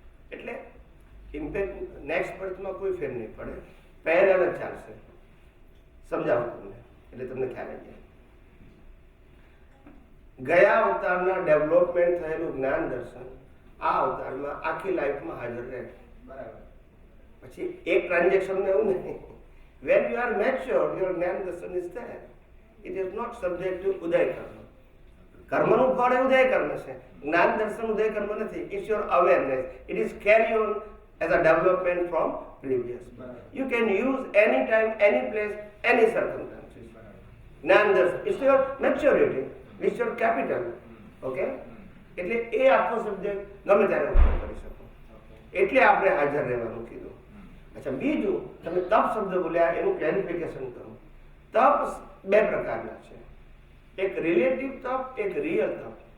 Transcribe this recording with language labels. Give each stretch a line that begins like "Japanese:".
Gujarati: એટલે impact next બર્થમાં કોઈ ફેર નહીં પડે, પહેલા જ ચાલશે. સમજાવું તમને એટલે તમને ખ્યાલ આવી જાય. ગયા અવતારના ડેવલપમેન્ટ થયેલું જ્ઞાન દર્શન આ અવતારમાં આખી લાઈફમાં હાજર રહે. બરાબર. પછી એક ટ્રાન્ઝેક્શન એવું નહીં.
English: when you are matured, your જ્ઞાન દર્શન is there. It is not subject to ઉદય કર્મ.
Gujarati: કર્મનું ફળ એ ઉદય કર્મ છે, જ્ઞાન દર્શન ઉદય કર્મ નથી.
English: It's your awareness. It is carry on as a development from previous. You can use any time, any place, any circumstances. જ્ઞાન દર્શન it's your maturity, it's your capital. Okay?
Gujarati: એટલે એ આખો સબ્જેક્ટ ગમે ત્યારે ઉપયોગ કરી શકો, એટલે આપણે હાજર રહેવાનું કીધું. અચ્છા, બીજું તમે તપ શબ્દ બોલ્યા એનું ક્લેરિફિકેશન કરું. તપ બે પ્રકારના છે, એક રિલેટિવ તપ, એક રિયલ તપ.